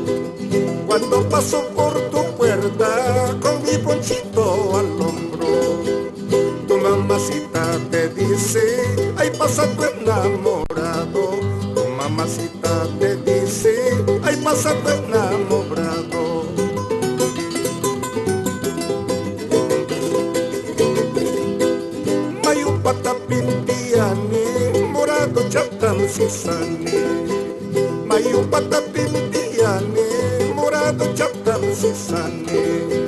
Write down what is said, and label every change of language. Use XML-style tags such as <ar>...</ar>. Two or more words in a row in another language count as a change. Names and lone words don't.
<es>Cuando paso por tu puerta con mi ponchito al hombro. Tu mamacita te dice, ay pasa tu enamorado. Tu mamacita te dice, ay pasa tu enamorado.</es> <qu>Mayupata pintiani, morado chatam sisani. Mayupata pintiani, morado chatam sisani.</qu>